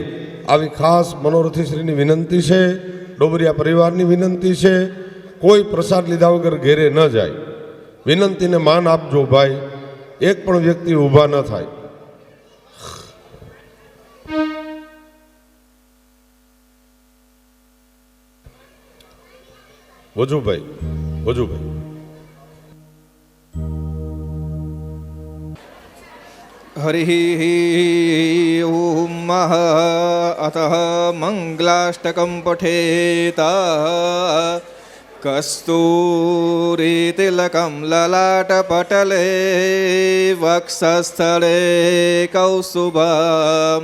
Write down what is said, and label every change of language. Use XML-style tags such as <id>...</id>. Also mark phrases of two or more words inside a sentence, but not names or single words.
<gu>આવી ખાસ મનોરથીશ્રીની વિનંતી છે, ડોબરિયા પરિવારની વિનંતી છે, કોઈ પ્રસાદ લીધા વગર ઘેરે ન જાય. વિનંતીને માન આપજો ભાઈ, એક પણ વ્યક્તિ ઊભા ન થાય. વજુભાઈ</gu> <sa>हरिः ओम अतः मंगलाष्टकं पठेत। कस्तूरीतिलकं ललाटपटले वक्षस्थले कौस्तुभं</sa>